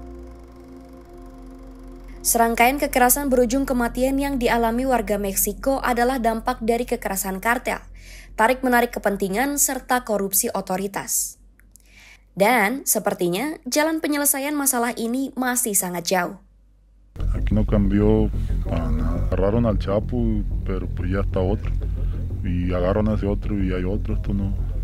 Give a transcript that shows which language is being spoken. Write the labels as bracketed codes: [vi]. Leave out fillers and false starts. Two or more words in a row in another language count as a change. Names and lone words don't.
[id] Serangkaian kekerasan berujung kematian yang dialami warga Meksiko adalah dampak dari kekerasan kartel, tarik-menarik kepentingan, serta korupsi otoritas. Dan sepertinya jalan penyelesaian masalah ini masih sangat jauh. [es] Aquí no cambió para nada. Agarraron al Chapo, pero pues ya está otro. Y agarran a ese otro y hay otro. Esto no